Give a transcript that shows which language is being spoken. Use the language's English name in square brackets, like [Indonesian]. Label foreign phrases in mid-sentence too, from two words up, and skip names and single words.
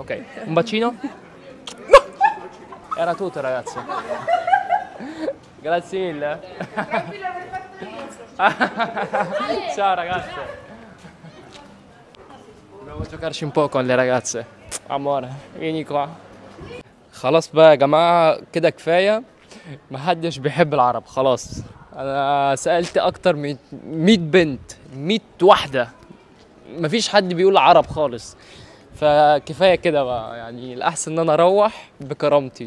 [Italian] Ok, un bacino? Era tutto, ragazzi. Grazie mille. Ciao, ragazze. Dobbiamo giocarci un po' con le ragazze. Amore, vieni qua. [Arabic] خلاص بقى يا جماعة كده كفاية. محدش بيحب العرب خلاص. أنا سألت أكتر من 100 بنت، 100 واحدة. مفيش حد بيقول عرب خالص. فكفاية كده بقى، يعني الأحسن إن أنا أروح بكرامتي.